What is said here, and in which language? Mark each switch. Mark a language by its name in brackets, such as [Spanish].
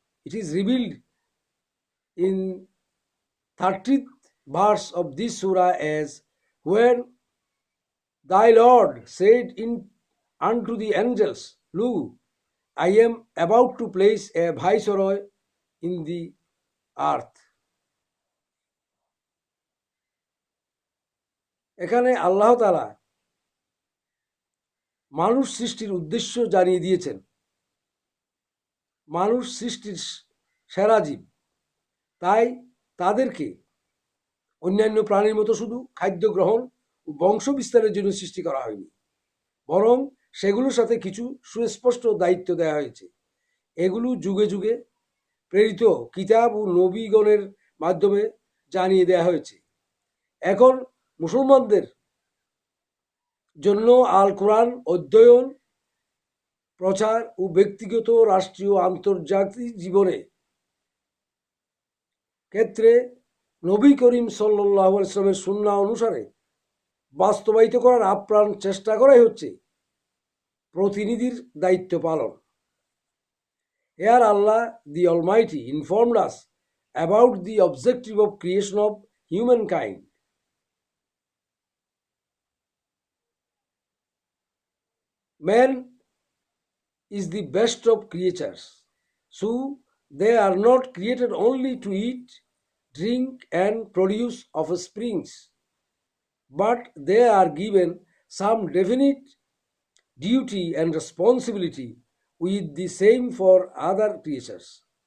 [English] It is revealed in 30th verse of this surah as when thy Lord said unto the angels, Lo, I am about to place a viceroy in the earth. [Bangla] এখানে আল্লাহ তাআলা মানুষ সৃষ্টির উদ্দেশ্য জানিয়ে দিয়েছেন। মানুষ সৃষ্টির সেরা জীব, তাই তাদেরকে অন্যান্য প্রাণীর মতো শুধু খাদ্য গ্রহণ ও বংশ বিস্তারের জন্য সৃষ্টি করা হয়নি, বরং সেগুলোর সাথে কিছু সুস্পষ্ট দায়িত্ব দেওয়া হয়েছে। এগুলো যুগে যুগে প্রেরিত কিতাব ও নবীগণের মাধ্যমে জানিয়ে দেওয়া হয়েছে। এখন মুসলমানদের জন্য আল কোরআন অধ্যয়ন, প্রচার ও ব্যক্তিগত, রাষ্ট্রীয়, আন্তর্জাতিক জীবনে ক্ষেত্রে নবী করিম সাল্লাল্লাহু আলাইহি ওয়াসাল্লামের সুন্নাহ অনুসারে বাস্তবায়িত করার আপ্রাণ চেষ্টা করাই হচ্ছে প্রতিনিধির দায়িত্ব পালন। [English] Here Allah the Almighty informed us about the objective of creation of humankind. Man is the best of creatures, so they are not created only to eat, drink and produce offsprings, but they are given some definite duty and responsibility with the same for other creatures.